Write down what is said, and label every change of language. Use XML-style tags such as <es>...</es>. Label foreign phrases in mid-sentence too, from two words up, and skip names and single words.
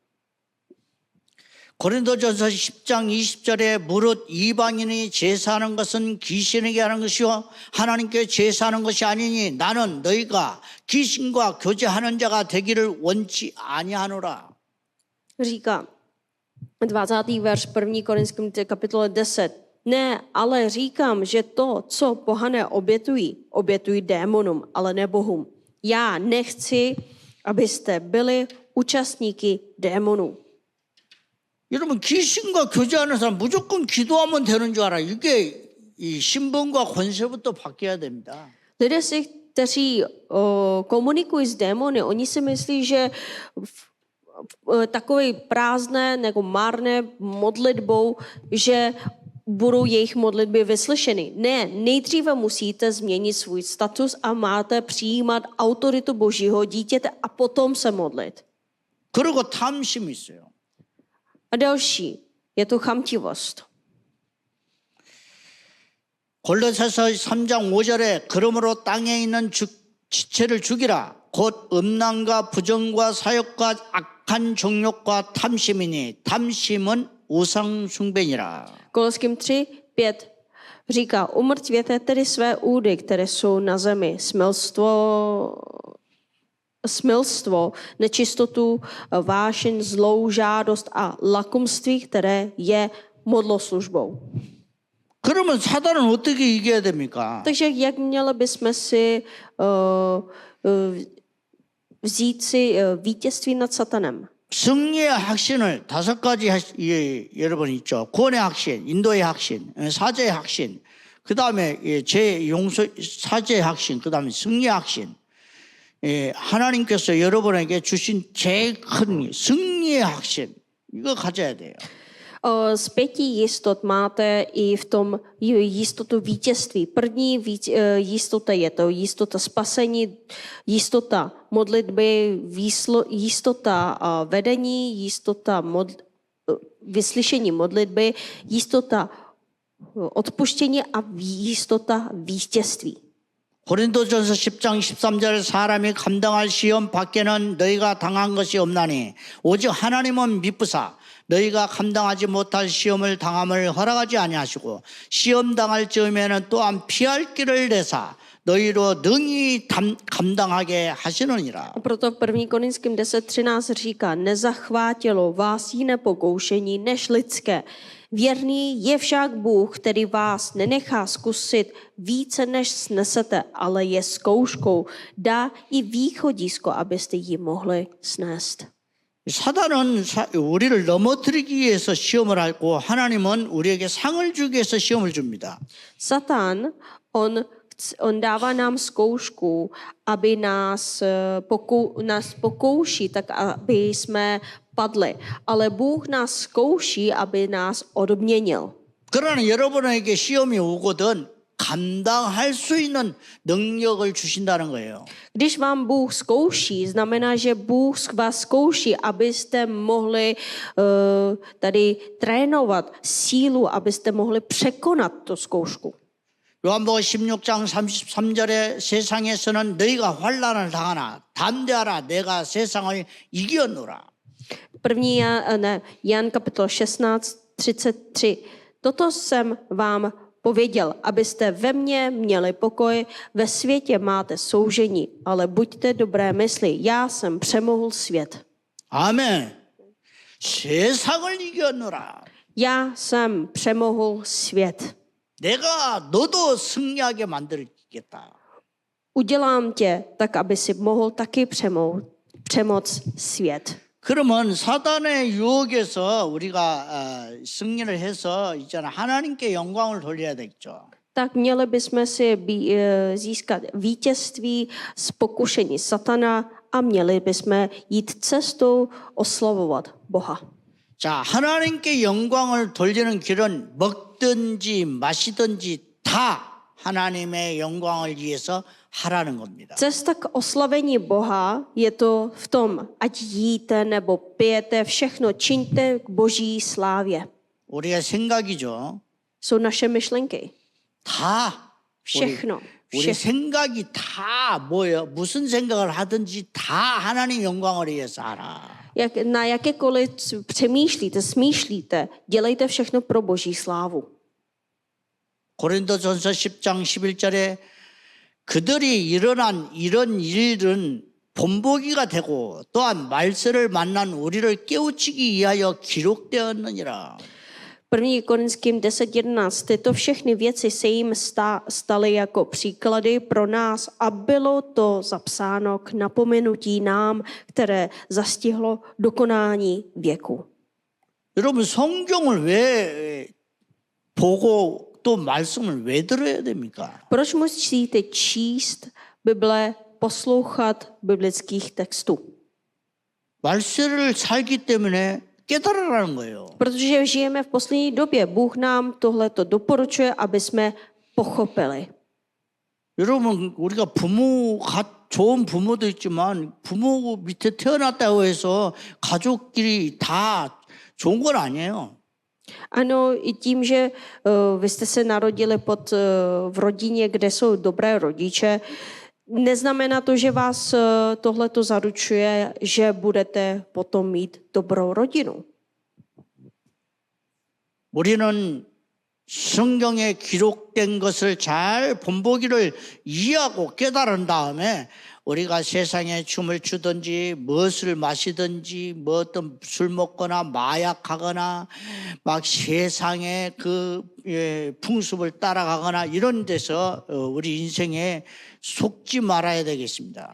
<ko>고린도전서 10장 20절에 무릇 이방인이 제사하는 것은 귀신에게 하는 것이요 하나님께 제사하는 것이 아니니 나는 너희가 귀신과 교제하는 자가 되기를 원치 아니하노라.</ko> <cs>Říká 20. verš 1. Korinským kapitole 10. Ne, ale říkám, že to, co pohané obětují démonům, ale ne Bohům. Já nechci, abyste byli účastníky démonů.</cs> <ko>여러분 귀신과 교제하는 사람 무조건 기도하면 되는 줄 알아. 이게 이 신분과 권세부터 바뀌어야 됩니다.</ko> <cs>Lidé, kteří komunikují s démony, oni si myslí, že takové prázdné nebo marné modlitbou, že budou jejich modlitby vyslyšeny. Ne, nejdříve musíte změnit svůj status a máte přijímat autoritu Božího dítěte a potom se modlit.</cs> <ko>그리고 탐심이 있어요.</ko> <cs>A další je to chamtivost.</cs> <ko>골로새서 3장 5절에 그러므로 땅에 있는 지체를 죽이라 곧 음란과 부정과 사욕과 악한 정욕과 탐심이니 탐심은 우상 숭배니라.</ko> <cs>Koloským 3:5 říká, umrtvěte tedy své údy, které jsou na zemi, smilstvo, nečistotu, vášeň, zlou žádost a lakomství, které je modloslužbou.</cs> <ko>그러면 사단은 어떻게 이겨야 됩니까?</ko> <cs>Takže jak měli bychom si vzít si vítězství nad satanem?</cs> <ko>승리의 확신을 5가지 여러분 있죠. 구원의 확신, 인도의 확신, 사죄의 확신, 그 다음에 사죄의 확신, 그 다음에 승리의 확신. 하나님께서 여러분에게 주신 제일 큰 승리의 확신, 이거 가져야 돼요.</ko> <cs>Z 5 jistot máte i v tom jistotu vítězství. První jistota je to jistota spasení, jistota modlitby, jistota vedení, jistota vyslyšení modlitby, jistota odpuštění a jistota vítězství.</cs> <ko>고린도전서 10장 13절 사람이 감당할 시험 밖에는 너희가 당한 것이 없나니 오직 하나님은 미쁘사 너희가 감당하지 못할 시험을 당함을 허락하지 아니하시고 시험 당할 즈음에는 또한 피할 길을 내사 너희로 능히 감당하게 하시느니라.</ko> <cs>Proto v 1. Korinským 10:13 říká, nezachvátilo vás jiné pokoušení než lidské. Věrný je však Bůh, který vás nenechá zkusit více, než snesete, ale je zkouškou, dá i východisko, abyste ji mohli snést.</cs> <ko>사단은 우리를 넘어뜨리기 위해서 시험을 하고 하나님은 우리에게 상을 주기 위해서 시험을 줍니다.</ko> <cs>Satan, on dává nám zkoušku, aby nás pokouší, tak aby jsme padli. Ale Bůh nás zkouší, aby nás odměnil.</cs> <ko>그러나 여러분에게 시험이 오거든 감당할 수 있는 능력을 주신다는 거예요.</ko> <cs>Když vám Bůh zkouší, znamená, že Bůh vás zkouší, abyste mohli tady trénovat sílu, abyste mohli překonat tu zkoušku.</cs> <ko>요한복음 16장 33절에 세상에서는 너희가 환난을 당하나 담대하라 내가 세상을 이겼노라.</ko> <cs>První Jan kapitol 16:33. Toto jsem vám pověděl, abyste ve mně měli pokoj, ve světě máte soužení, ale buďte dobré mysli, já jsem přemohl svět.</cs> <ko>아멘. 세상을 이겼노라.</ko> <cs>Já jsem přemohl svět.</cs> <ko>내가 너도 승리하게 만들겠다.</ko> <cs>Udělám tě tak, aby si mohl taky přemoct svět.</cs> <ko>그러면 사단의 유혹에서 우리가 승리를 해서 이제는 하나님께 영광을 돌려야 되겠죠.</ko> <cs>Tak měli bychom si získat vítězství z pokušení satana a měli bychom jít cestou oslavovat Boha.</cs> <ko>자, 하나님께 영광을 돌리는 길은 먹든지 마시든지 다 하나님의 영광을 위해서 하라는 겁니다.</ko> <cs>Cesta k oslavení Boha je to v tom, ať jíte nebo pijete, všechno čiňte k Boží slávě.</cs> <ko>우리의 생각이죠.</ko> <cs>Jsou naše myšlenky.</cs> <ko>다</ko> <cs>Všechno.</cs> <ko>우리 생각이 다 뭐예요? 무슨 생각을 하든지 다 하나님 영광을 위해서 하라.</ko> <cs>Na jakékoliv přemýšlíte, smýšlíte, dělejte všechno pro Boží slávu.</cs> <ko>고린도전서 10장 11절에 그들이 일어난 이런 일은 본보기가 되고 또한 말세를 만난 우리를 깨우치기 위하여 기록되었느니라.</ko> <cs>1. Korinským 10.11. Tyto všechny věci se jim staly jako příklady pro nás a bylo to zapsáno k napomenutí nám, které zastihlo dokonání věku.</cs> <ko>여러분 성경을 왜 보고 또 말씀을 왜 들어야 됩니까?</ko> <cs>Proč musíte číst Bible, poslouchat biblických textů?</cs> <ko>말세를 살기 때문에 깨달으라는 거예요.</ko> <cs>Protože žijeme v poslední době. Bůh nám tohleto doporučuje, aby jsme pochopili.</cs> <ko>여러분 우리가 좋은 부모도 있지만 부모 밑에 태어났다고 해서 가족끼리 다 좋은 건 아니에요.</ko> <cs>Ano, i tím, že vy jste se narodili v rodině, kde jsou dobré rodiče, neznamená to, že vás tohleto zaručuje, že budete potom mít dobrou rodinu.</cs> <ko>우리는 성경에 기록된 것을 잘 본보기를 이해하고 깨달은 다음에 우리가 세상에 춤을 추든지 무엇을 마시든지 뭐 어떤 술 먹거나 마약하거나 막 세상의 그 풍습을 따라가거나 이런 데서 우리 인생에 속지 말아야 되겠습니다.</ko>